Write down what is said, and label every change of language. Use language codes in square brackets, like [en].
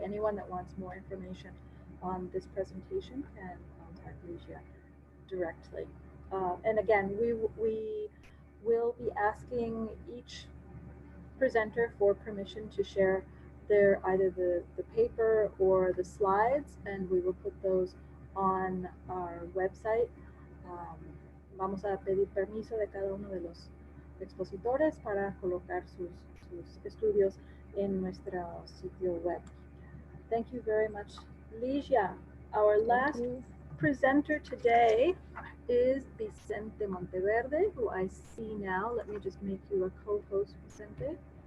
[en] Anyone that wants more information on this presentation can contact Ligia directly. And again, we will be asking each presenter for permission to share either the paper or the slides, and we will put those on our website. [es] Vamos a pedir permiso de cada uno de los expositores para colocar sus estudios en nuestro sitio web. [en] Thank you very much, Ligia. Our last presenter today is Vicente Monteverde, who I see now. Let me just make you a co-host, Vicente.